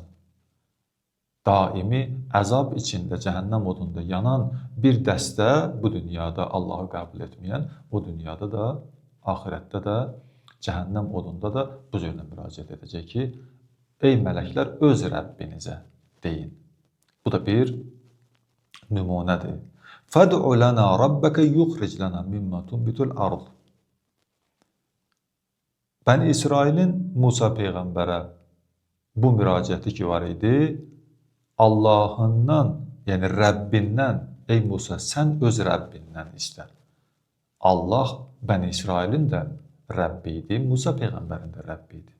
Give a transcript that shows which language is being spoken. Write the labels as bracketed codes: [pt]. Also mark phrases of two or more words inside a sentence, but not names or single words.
[az] Daimi əzab içində cəhənnəm odunda yanan bir dəstə bu dünyada Allahı qəbul etməyən, o dünyada da, axirətdə də, cəhənnəm odunda da bu cürlə müraciət edəcək ki, ey mələklər, öz Rəbbinizə deyin. Bu da bir nümunədir. [ar] فَدْعُ لَنَا رَبَّكَ يُخْرِجْ لَنَا مِمَّا تُنْبِتُ الْأَرْضِ [az] Bəni İsrailin Musa Peyğəmbərə bu müraciəti ki var idi, Allahından, yəni Rəbbindən, ey Musa, sən öz Rəbbindən istə. Allah Bəni İsrailin də Rəbbi idi, Musa Peyğəmbərin də Rəbbi idi.